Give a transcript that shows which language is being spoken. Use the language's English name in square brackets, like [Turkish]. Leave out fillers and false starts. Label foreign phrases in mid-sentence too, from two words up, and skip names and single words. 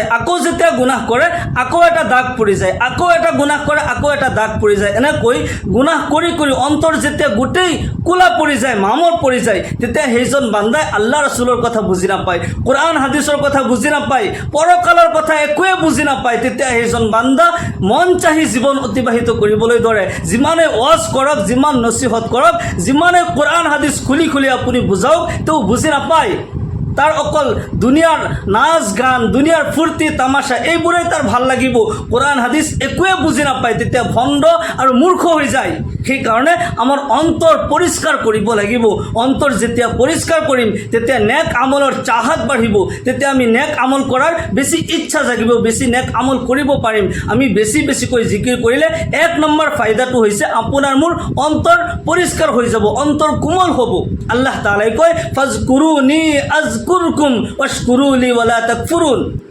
[Assamese] আকৌ যেতিয়া গুনাহ কৰে আকৌ এটা দাগ পৰি যায় আকৌ এটা গুনাহ কৰে আকৌ এটা দাগ পৰি যায় এনেকৈ গুনাহ কৰি অন্তৰ যেতিয়া গোটেই কোলা পৰি যায় মামৰ পৰি যায় তেতিয়া সেইজন বান্দাই আল্লাহ ৰাসূলৰ কথা বুজি নাপায় কোরআন হাদিসৰ কথা বুজি নাপায় পৰকালৰ কথা একোৱে বুজি নাপায় তেতিয়া সেইজন বান্দা মন চাহি জীৱন অতিবাহিত কৰিবলৈ ধৰে যিমানে ওয়াজ কৰক যিমান নসিহত কৰক যিমানে কোরআন হাদিস খুলি আপুনি বুজাওক তেও বুজি নাপায় তার অকল দুনিয়ার নাচ গান দুনিয়ার ফুর্তি তামাশা এইবোৰে তার ভাল লাগিব কোরআন হাদিস একোৱে বুজি নাপায় তেতিয়া ভণ্ড আৰু মূৰ্খ হৈ যায় সেই কাৰণে আমাৰ অন্তৰ পৰিষ্কাৰ কৰিব লাগিব অন্তৰ যেতিয়া পৰিষ্কাৰ কৰিম তেতিয়া নেক আমলৰ চাহত বাঢ়িব তেতিয়া আমি নেক আমল কৰাৰ বেছি ইচ্ছা জাগিব বেছি নেক আমল কৰিব পাৰিম আমি বেছিকৈ জিকিৰ কৰিলে এক নম্বৰ ফায়দাটো হৈছে আপোনাৰ মোৰ অন্তৰ পৰিষ্কাৰ হৈ যাব অন্তৰ কোমল হ'ব আল্লাহ তাআলাই কয় [Arabic] فاذكروني أذكركم واشكروا لي ولا تكفرون